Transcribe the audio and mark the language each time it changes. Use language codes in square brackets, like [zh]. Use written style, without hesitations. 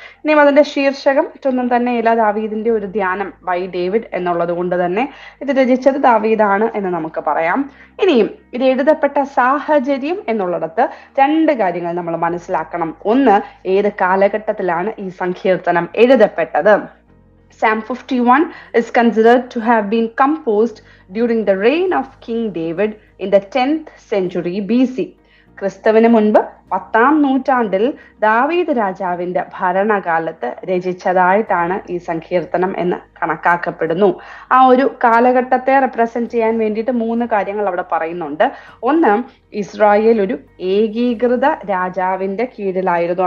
[ml] ഇനിയും അതിന്റെ ശീർഷകം മറ്റൊന്നും തന്നെയില്ല, ദാവീദിന്റെ ഒരു ധ്യാനം [en] by David [ml] എന്നുള്ളത് കൊണ്ട് തന്നെ ഇത് രചിച്ചത് ദാവീദാണ് എന്ന് നമുക്ക് പറയാം. ഇനിയും ഇത് എഴുതപ്പെട്ട സാഹചര്യം എന്നുള്ളിടത്ത് 2 കാര്യങ്ങൾ നമ്മൾ മനസ്സിലാക്കണം. ഒന്ന്, ഏത് കാലഘട്ടത്തിലാണ് ഈ സങ്കീർത്തനം എഴുതപ്പെട്ടത്? [en] Psalm 51 is considered to have been composed during the reign of King David in the 10th century BC. [ml] ക്രിസ്തുവിന് മുൻപ് 10-ാം നൂറ്റാണ്ടിൽ ദാവീദ് രാജാവിന്റെ ഭരണകാലത്ത് രചിച്ചതായിട്ടാണ് ഈ സങ്കീർത്തനം എന്ന് കണക്കാക്കപ്പെടുന്നു. ആ ഒരു കാലഘട്ടത്തെ റെപ്രസെന്റ് ചെയ്യാൻ വേണ്ടിയിട്ട് 3 കാര്യങ്ങൾ അവിടെ പറയുന്നുണ്ട്. ഒന്ന്, ഇസ്രായേൽ ഒരു ഏകീകൃത രാജാവിന്റെ കീഴിലായിരുന്നു.